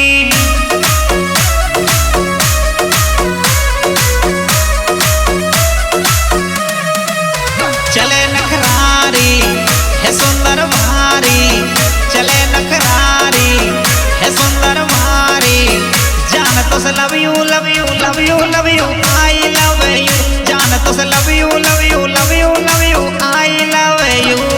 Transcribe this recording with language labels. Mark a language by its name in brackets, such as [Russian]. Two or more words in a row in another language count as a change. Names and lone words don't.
[Hindi] चले नखरारी है सुंदर भारी चले नखरारी है सुंदर भारी जान तो से [English] love you love you love you love you I love you [Hindi] जान तो से [English] love you love you love you love you I love you.